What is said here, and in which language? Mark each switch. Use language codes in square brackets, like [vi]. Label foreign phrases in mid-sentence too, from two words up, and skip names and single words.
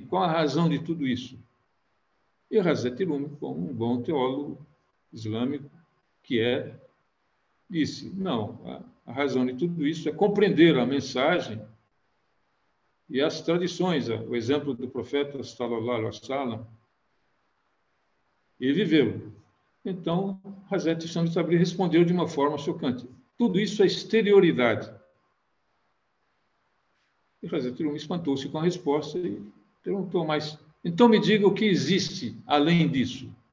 [pt] Qual a razão de tudo isso? E Hazrat Rumi, como um bom teólogo islâmico que disse, não, a razão de tudo isso é compreender a mensagem e as tradições, o exemplo do profeta [ar] صلى الله عليه وسلم, [pt] e vivê-lo. Então, Hazrat Shams Tabriz respondeu de uma forma chocante. Tudo isso é exterioridade. E Hazrat Rumi espantou-se com a resposta e perguntou, mas então me diga o que existe além disso.